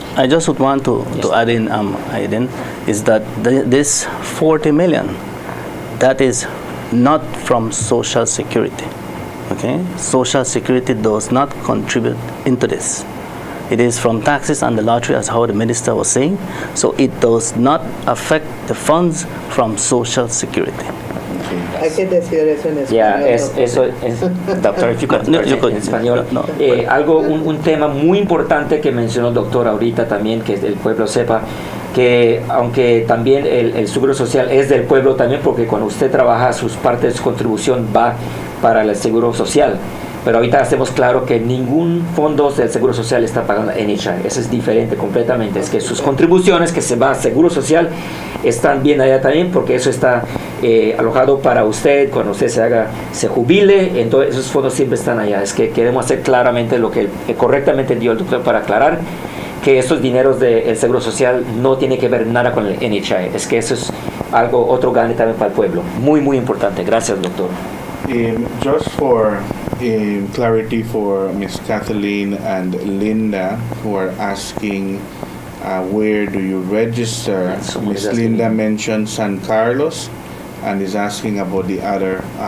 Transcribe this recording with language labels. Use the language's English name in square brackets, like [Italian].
[English] I just would want to add in, Aiden, is that this 40 million, that is not from Social Security. Okay, Social Security does not contribute into this. It is from taxes and the lottery, as how the minister was saying. So it does not affect the funds from Social Security. [Spanish] Hay que decir eso en español. [English] Yeah, [Spanish] eso es, doctor, [English] if you could, [Spanish] en español. Un tema muy importante que mencionó el doctor ahorita también, que el pueblo sepa, que aunque también el seguro social es del pueblo también, porque cuando usted trabaja, sus partes de su contribución va para el seguro social. Pero ahorita hacemos claro que ningún fondo del seguro social está pagando NHI. Eso es diferente completamente. Es que sus contribuciones que se va a seguro social están bien allá también, porque eso está alojado para usted cuando usted se jubile. Entonces esos fondos siempre están allá. Es que queremos hacer claramente lo que correctamente dio el doctor para aclarar que estos dineros del seguro social no tiene que ver nada con el NHI. Es que eso es algo, otro gane también para el pueblo. Muy, muy importante. Gracias, doctor. [English] Just for clarity for Miss Kathleen and Linda, who are asking where do you register. Miss Linda mentioned San Carlos and is asking about the other